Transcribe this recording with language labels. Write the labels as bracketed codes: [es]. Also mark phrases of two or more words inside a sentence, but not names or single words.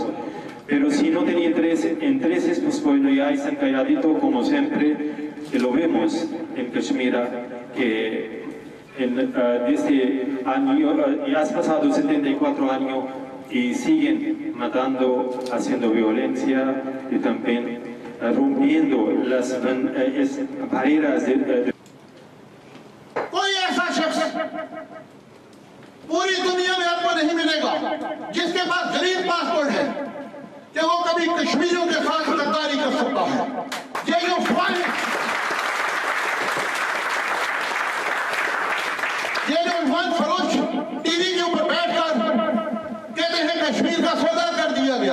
[es] Pero si no tenía intereses, pues bueno, ya están calladito, como siempre, que lo vemos en Kashmir, que desde año, ya has pasado 74 años y siguen matando, haciendo violencia y también rompiendo las barreras de [ur] کوئی ایسا شخص پوری دنیا میں آپ کو نہیں ملے گا جس کے پاس غریب پاسپورٹ ہے کہ وہ کبھی کشمیریوں کے ساتھ غداری کر سکتا ہے. یہ جو عرفان فروش ٹی وی کے اوپر بیٹھ کر کہتے ہیں کشمیر کا سودا کر دیا گیا.